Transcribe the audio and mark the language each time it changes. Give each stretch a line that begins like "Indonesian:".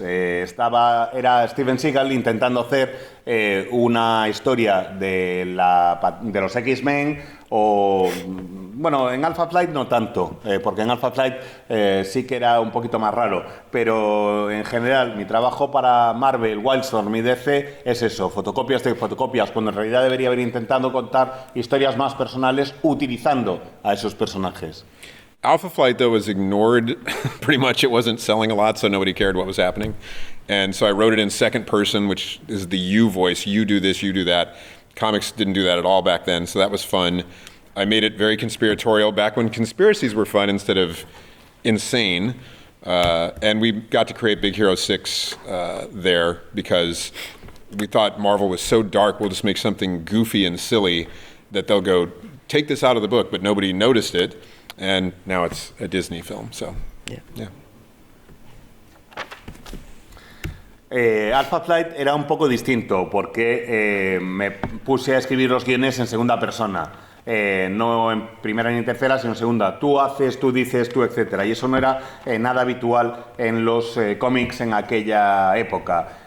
Spanish: Era Steven Seagal intentando hacer una historia de los X-Men o, bueno, en Alpha Flight no tanto, porque en Alpha Flight sí que era un poquito más raro, pero en general mi trabajo para Marvel, Wildstorm y DC es eso, fotocopias de fotocopias, cuando en realidad debería haber intentado contar historias más personales utilizando a esos personajes.
English: Alpha Flight, though, was ignored pretty much. It wasn't selling a lot, so nobody cared what was happening. And so I wrote it in second person, which is the you voice. You do this, you do that. Comics didn't do that at all back then, so that was fun. I made it very conspiratorial back when conspiracies were fun instead of insane. And we got to create Big Hero 6 there because we thought Marvel was so dark, we'll just make something goofy and silly that they'll go, take this out of the book, but nobody noticed it. And now it's a Disney film, so yeah.
Spanish: Alpha Flight era un poco distinto porque me puse a escribir los guiones en segunda persona. No en primera ni en tercera, sino en segunda. Tú haces, tú dices, tú, etcétera. Y eso no era nada habitual en los cómics en aquella época.